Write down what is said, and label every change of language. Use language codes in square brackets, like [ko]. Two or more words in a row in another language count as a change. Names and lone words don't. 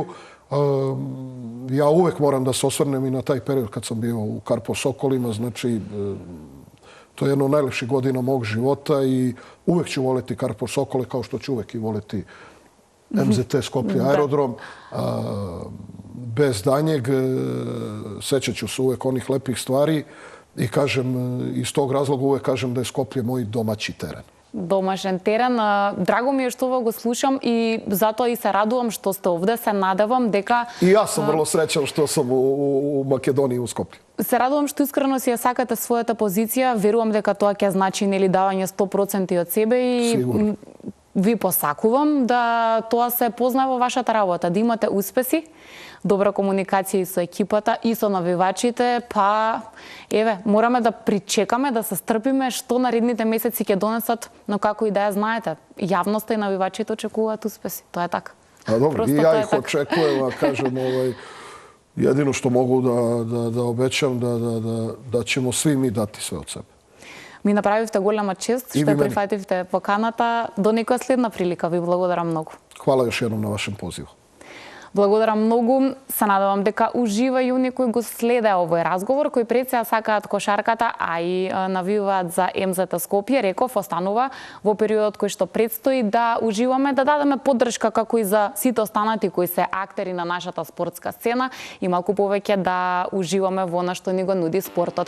[sr] Ja uvek moram da se osvrnem i na taj period kad sam bio u Karpov Sokolima, znači to je jedno od najlepših godina mog života i uvek ću voleti Karpov Sokole kao što ću uvek i voleti MZT Skoplje aerodrom. Bez danjeg, sećat ću se uvek onih lepih stvari i kažem, iz tog razloga uvek kažem da je Skoplje moj domaći teren. [mk] Домашен терен. Драго ми е што го слушам и затоа и се радувам што сте овде. Се надевам дека... И јас сум врло среќан што сум у Македонија, у Скопје. Се радувам што искрено си ја сакате својата позиција. Верувам дека тоа ќе значи давање 100% од себе и Сигурно. ви посакувам да тоа се познава во вашата работа, да имате успеси, добра комуникација и со екипата и со навивачите, па еве, мораме да причекаме, да се стрпиме што наредните месеци ќе донесат, но како и да ја знаете, јавноста и навивачите очекуваат успеси, тоа е така. А добро, Просто и тоа ја е их така. очекувам, а кажем, [sr] jedino što mogu da obećam da ćemo svi mi dati sve od sebe. [mk] Ми направивте голема чест, И што ви мене. прифативте поканата. До некоја следна прилика, ви благодарам многу. [sr] Hvala još jednom na vašem pozivu. [mk] Благодарам многу. Се надевам дека уживају некои го следе овој разговор, кои пред сега сакаат кошарката, а и навиваат за МЗТ Скопје. Реков, останува во периодот кој што предстои да уживаме, да дадеме поддршка како и за сите останати кои се актери на нашата спортска сцена и малку повеќе да уживаме во она што ни го нуди спортот.